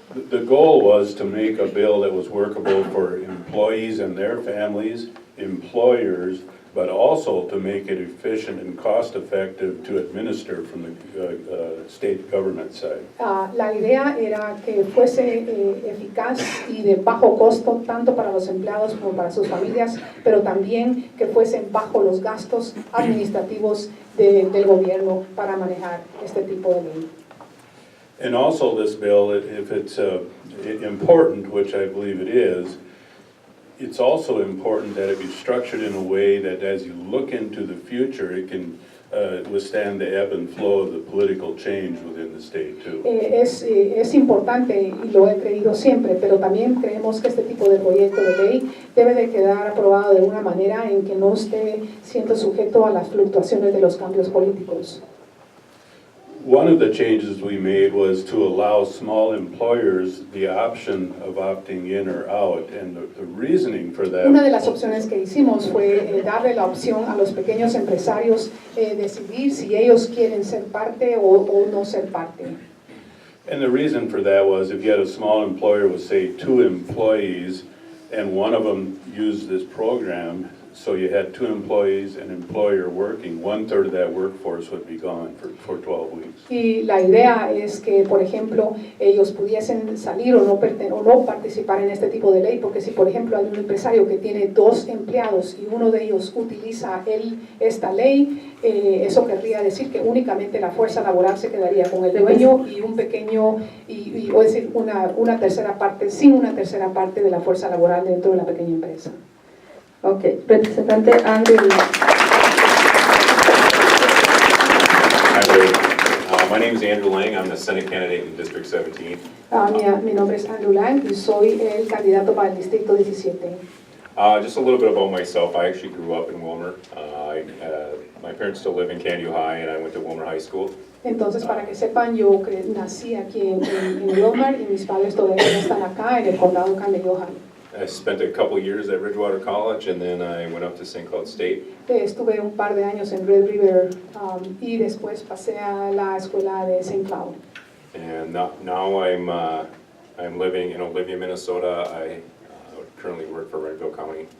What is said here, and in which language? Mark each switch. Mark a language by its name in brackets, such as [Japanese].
[English] The goal was to make a bill that was workable for employees and their families, employers, but also to make it efficient and cost-effective to administer from the state government side. [Spanish] La idea era que fuese eficaz y de bajo costo tanto para los empleados como para sus familias, pero también que fuesen bajo los gastos administrativos del gobierno para manejar este tipo de ley. [English] And also this bill, if it's important, which I believe it is, it's also important that it be structured in a way that as you look into the future, it can withstand the ebb and flow of the political change within the state too. [Spanish] Es importante y lo he creído siempre, pero también creemos que este tipo de proyecto de ley debe de quedar aprobado de una manera en que no esté siendo sujeto a las fluctuaciones de los cambios políticos. [English] One of the changes we made was to allow small employers the option of opting in or out, and the reasoning for that. [Spanish] Una de las opciones que hicimos fue darle la opción a los pequeños empresarios decidir si ellos quieren ser parte o no ser parte. [English] And the reason for that was if you had a small employer with, say, 2 employees, and one of them used this program, so you had 2 employees and employer working, 1/3 of that workforce would be gone for 12 weeks. [Spanish] Y la idea es que, por ejemplo, ellos pudiesen salir o no participar en este tipo de ley, porque si, por ejemplo, hay un empresario que tiene 2 empleados y uno de ellos utiliza esta ley, eso querría decir que únicamente la fuerza laboral se quedaría con el dueño y un pequeño, o es decir, una tercera parte, sin una tercera parte de la fuerza laboral dentro de la pequeña empresa. Ok, representante Andrew. [English] Hi, my name is Andrew Lang. I'm the Senate candidate in District 17. [Spanish] Mi nombre es Andrew Lang y soy el candidato para el Distrito 17. [English] Just a little bit about myself. I actually grew up in Wilmer. My parents still live in Canyon High, and I went to Wilmer High School. [Spanish] Entonces, para que sepan, yo nací aquí en Wilmer y mis padres todavía están acá en el condado Canyon High. [English] I spent a couple years at Ridgewater College, and then I went up to St. Cloud State. [Spanish] Estuve un par de años en Red River y después pasé a la escuela de St. Cloud. [English] And now I'm living in Olivia, Minnesota. I currently work for Renville County.